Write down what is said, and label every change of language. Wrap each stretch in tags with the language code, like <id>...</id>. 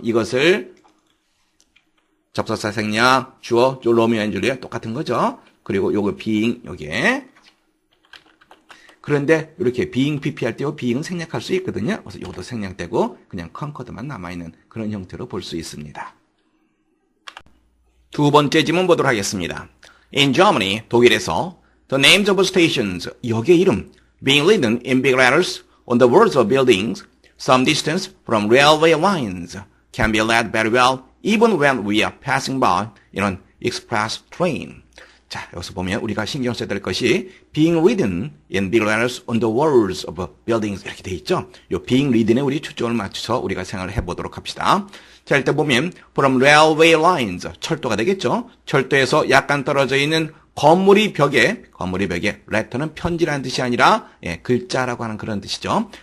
<ko>이것을 접속사 생략, 주어, 로미오 앤 줄리엣 똑같은 거죠. 그리고 요거 being 여기에. 그런데 이렇게 being pp 할 때 being은 생략할 수 있거든요. 그래서 이것도 생략되고 그냥 conquered만 남아있는 그런 형태로 볼 수 있습니다. 두 번째 지문 보도록 하겠습니다.</ko> <en>In Germany,</en> <ko>독일에서</ko> <en>the names of stations,</en> <ko>역의 이름,</ko> <en>being written in big letters on the walls of buildings some distance from railway lines can be read very well even when we are passing by in an express train.</en> <ko>자, 여기서 보면 우리가 신경 써야 될 것이</ko> <en>being written in big letters on the walls of buildings</en> <ko>이렇게 돼 있죠. 이 being written에 우리 초점을 맞춰서 우리가 생각을 해보도록 합시다. 자, 일단 보면 from railway lines 철도가 되겠죠. 철도에서 약간 떨어져 있는 건물이 벽에 letter는 편지라는 뜻이 아니라 글자라고 하는 그런 뜻이죠.</ko>